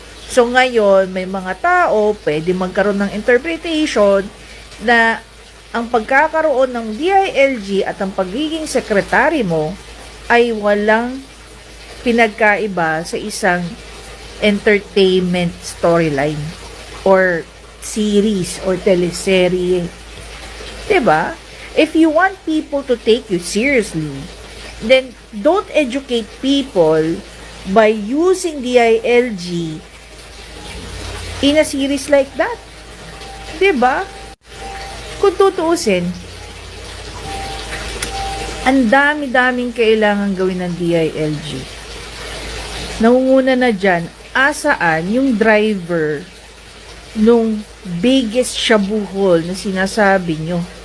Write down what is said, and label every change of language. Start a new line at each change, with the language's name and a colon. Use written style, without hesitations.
Filipino: So ngayon, may mga tao pwede magkaroon ng interpretation na ang pagkakaroon ng DILG at ang pagiging sekretary mo ay walang pinagkaiba sa isang entertainment storyline or series or teleserye. Diba?
English: If you want people to take you seriously, then don't educate people by using DILG in a series like that.
Filipino: Diba? Kung tutuusin, ang dami-daming kailangan gawin ng DILG. Nangunguna na dyan, asaan yung driver nung biggest shabuhol na sinasabi nyo?